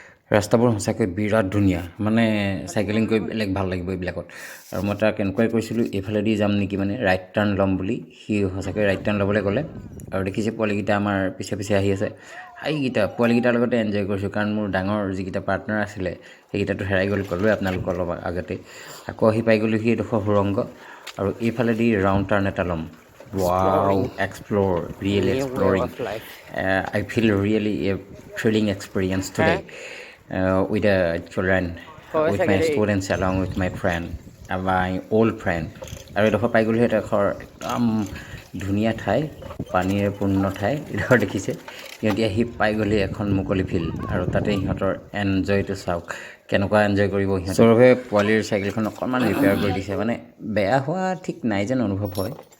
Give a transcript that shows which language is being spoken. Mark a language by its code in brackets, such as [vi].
[as] ৰাস্তাবোৰ সঁচাকৈ বিৰাট ধুনীয়া মানে চাইকেলিং কৰি বেলেগ ভাল লাগিব এইবিলাকত আৰু মই তাক এনকুৱাৰী কৰিছিলোঁ এইফালেদি যাম নেকি মানে ৰাইট টাৰ্ণ ল'ম বুলি সি সঁচাকৈ ৰাইট টাৰ্ণ ল'বলৈ ক'লে আৰু দেখিছে পোৱালীকেইটা আমাৰ পিছে আহি আছে সেইকেইটা পোৱালীকেইটাৰ লগতে এনজয় কৰিছোঁ কাৰণ মোৰ ডাঙৰ যিকেইটা পাৰ্টনাৰ আছিলে সেইকেইটাতো হেৰাই গ'ল ক'লোৱে আপোনালোকৰ অলপ আগতে আকৌ আহি পাই গ'লোঁ সি এডোখৰ সুৰংগ আৰু এইফালেদি ৰাউণ্ড টাৰ্ণ এটা ল'ম [en] Wow, explore, really exploring. I feel really a thrilling experience today with children, with my students, along with my friend, my old friend. [as] আৰু এডোখৰ পাই গ'লোঁ এডোখৰ একদম ধুনীয়া ঠাই পানীৰে পূৰ্ণ ঠাই এডোখৰ দেখিছে সিহঁতি আহি পাই গ'লে এখন মুকলি ফিল্ড আৰু তাতে সিহঁতৰ এনজয়টো চাওক কেনেকুৱা এনজয় কৰিব সিহঁতে সৌৰভে পোৱালিৰ চাইকেলখন অকণমান ৰিপেয়াৰ কৰি দিছে মানে বেয়া হোৱা ঠিক নাই যেন অনুভৱ হয়